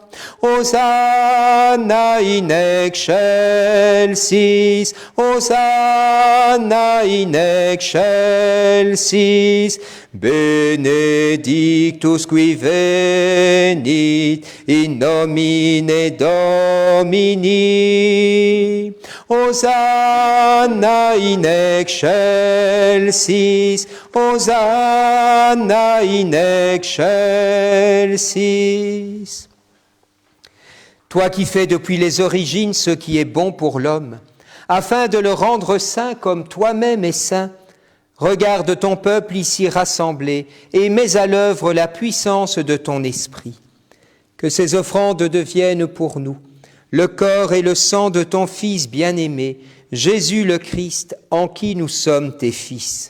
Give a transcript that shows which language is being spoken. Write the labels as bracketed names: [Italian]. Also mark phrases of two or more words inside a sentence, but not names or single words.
[Latin] Hosanna in excelsis, Hosanna in excelsis, benedictus qui venit in nomine Domini. Hosanna in excelsis, Hosanna in excelsis. [French] Toi qui fais depuis les origines ce qui est bon pour l'homme, afin de le rendre saint comme toi-même es saint, regarde ton peuple ici rassemblé et mets à l'œuvre la puissance de ton esprit. Que ces offrandes deviennent pour nous le corps et le sang de ton Fils bien-aimé, Jésus le Christ, en qui nous sommes tes fils.